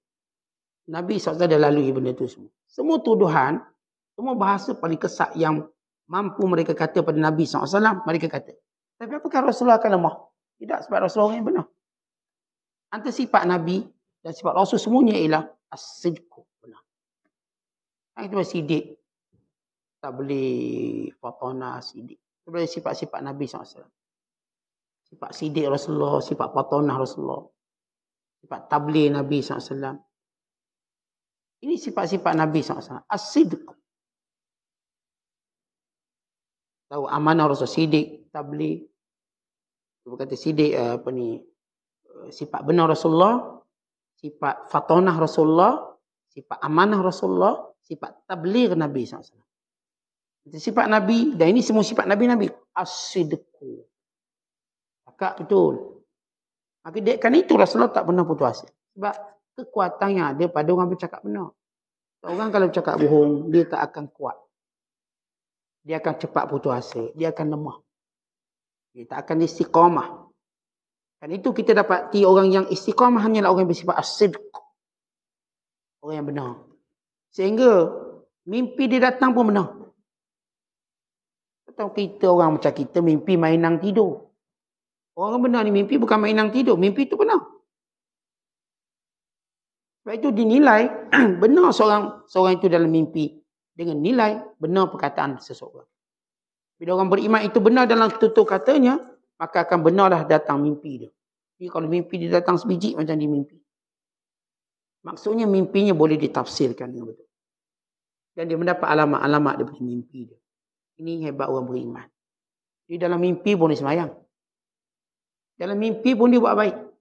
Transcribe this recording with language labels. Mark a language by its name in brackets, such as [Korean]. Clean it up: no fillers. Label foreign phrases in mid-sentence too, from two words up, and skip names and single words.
[Malay] Nabi SAW dah lalui benda tu semua. Semua tuduhan, semua bahasa paling kesat yang mampu mereka kata pada Nabi SAW, mereka kata. Tapi apakah Rasulullah akan lemah? Tidak, sebab Rasulullah yang benar. Antara sifat Nabi dan sifat Rasul semuanya ialah as-sidqu, benar. Kita boleh sidik. Tak boleh fatana sidik. Itu boleh sifat-sifat Nabi SAW. Sifat sidik Rasulullah, sifat fatana Rasulullah. Sifat tabligh Nabi SAW. Ini sifat-sifat Nabi SAW. As-sidqu. Tahu amanah Rasul, sidik, tabligh. Dia kata sidik sifat benar Rasulullah, sifat fatonah Rasulullah, sifat amanah Rasulullah, sifat tabligh Nabi SAW. Sifat Nabi, dan ini semua sifat Nabi. As-sidqu. Cakap betul. Maka kan itu Rasulullah tak pernah putus asa. Sebab kekuatan yang ada pada orang bercakap benar. Orang kalau bercakap bohong, dia tak akan kuat. Dia akan cepat putus asa. Dia akan lemah. Dia tak akan istiqamah. Dan itu kita dapati orang yang istiqamah hanyalah orang yang bersifat as-sidq. Orang yang benar. Sehingga mimpi dia datang pun benar. Atau kita orang macam kita mimpi mainan tidur. Orang benar ni mimpi bukan mainan tidur. Mimpi itu benar. Sebab itu dinilai benar seorang itu dalam mimpi. Dengan nilai benar perkataan seseorang. Bila orang beriman itu benar dalam tutur katanya, maka akan benarlah datang mimpi dia. Jadi kalau mimpi dia datang sebiji macam dia mimpi. Maksudnya mimpinya boleh ditafsirkan dengan betul. Dan dia mendapat alamat-alamat daripada mimpi dia. Ini hebat orang beriman. Di dalam mimpi pun dia sembahyang. Dalam mimpi pun dia buat baik.